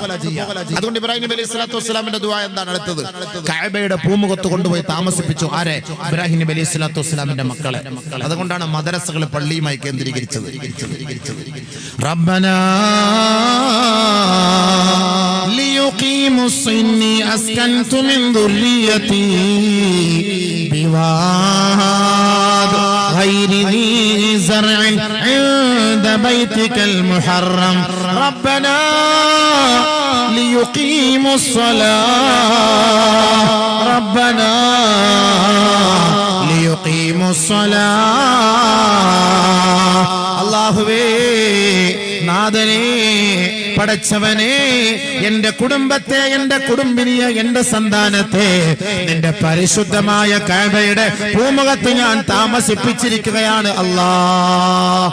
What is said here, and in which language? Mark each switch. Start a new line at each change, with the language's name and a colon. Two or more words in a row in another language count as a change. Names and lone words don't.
Malayalam: അതുകൊണ്ട് ഇബ്രാഹിം നബി
Arabic: عليه الصلاة والسلام
Malayalam: ദുആ എന്താണ്? അടുത്തത് കഅബയുടെ പൂമുഖത്ത് കൊണ്ടുപോയി താമസിപ്പിച്ചു. ആരെ? ഇബ്രാഹിം നബി
Arabic: عليه الصلاة والسلام
Malayalam: മക്കളെ. അതുകൊണ്ടാണ് മദ്രസകൾ പള്ളിയുമായി കേന്ദ്രീകരിച്ചത്.
Arabic: ربنا ليقيموا إني أسكنت من ذريتي بواد غير ذي زرع عند بيتك المحرم ربنا ليقيموا الصلاة ربنا ليقيموا الصلاة
Malayalam: അല്ലാഹുവേ, നാഥനേ, പടച്ചവനെ, എന്റെ കുടുംബത്തെ, എന്റെ കുടുംബിനിയെ, എന്റെ സന്താനത്തെ നിന്റെ പരിശുദ്ധമായ കഅബയുടെ പൂമുഖത്ത് ഞാൻ താമസിപ്പിച്ചിരിക്കുകയാണ് അല്ലാഹ്.